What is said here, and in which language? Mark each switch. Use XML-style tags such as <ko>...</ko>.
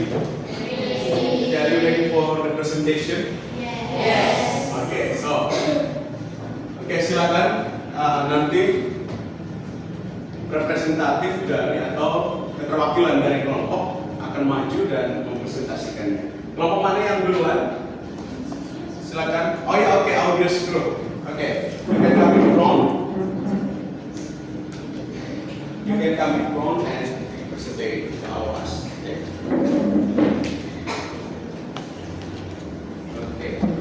<en>Okay, are you ready for the presentation? Yes.</en> <id>Okay, so silakan nanti representatif dari atau keterwakilan dari kelompok akan maju dan mempresentasikannya. Kelompok mana yang duluan? Silakan.</id> <en>Oh ya, oke, audience group. Oke, you can come in front. You can come in front and present our us. Okay. Okay.</en>